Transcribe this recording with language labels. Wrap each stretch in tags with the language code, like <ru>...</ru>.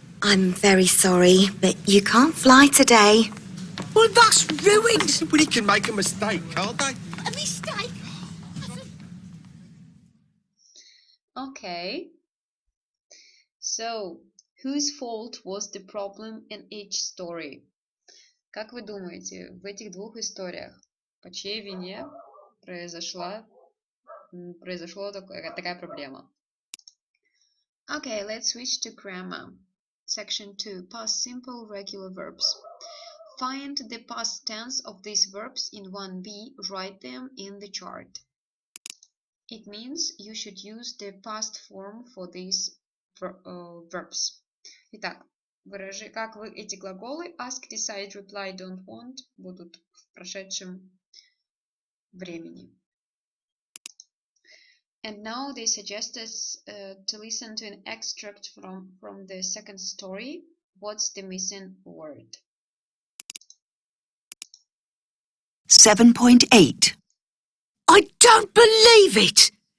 <en>I'm very sorry, but you can't fly today. Well, that's ruined! Somebody can make a mistake, can't they? A mistake? Okay. So, whose fault was the problem in each story?</en> <ru>Как вы думаете, в этих двух историях по чьей вине произошла такая проблема?</ru> <en>Okay, let's switch to grammar. Section 2. Past simple regular verbs. Find the past tense of these verbs in 1b. Write them in the chart. It means you should use the past form for these verbs.</en> <ru>Итак, как вы эти глаголы</ru> <en>ask, decide, reply, don't, want</en> <ru>будут в прошедшем времени.</ru> <en>And now they suggest us to listen to an extract from the second story. What's the missing word? 7.8. I don't believe it!</en>